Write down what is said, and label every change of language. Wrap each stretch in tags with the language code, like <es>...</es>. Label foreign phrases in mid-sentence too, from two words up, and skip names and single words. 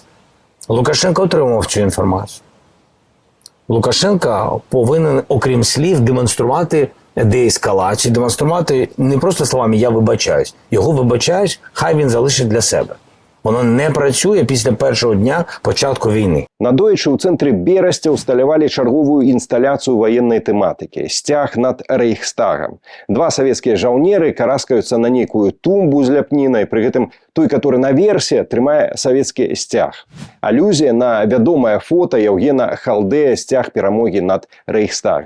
<uk>Лукашенко отримав цю інформацію. Лукашенко повинен, окрім слів, демонструвати деескалацію, демонструвати не просто словами «я вибачаюсь». Його вибачаюсь, хай він залишить для себе. Воно не працює після першого дня початку війни.</uk> <be>Надоечы ў цэнтры Берасця ўсталявалі чарговую інсталяцыю ваеннай тэматыкі – сцяг над Рэйхстагам. Два савецкія жаўнеры караскаюцца на нейкую тумбу з ляпнінай, пры гэтым той, который наверсе, трымае савецкі сцяг. Алюзія на вядомае фота Яўгена Халдэя «Сцяг перамогі над Рэйхстагам».</be>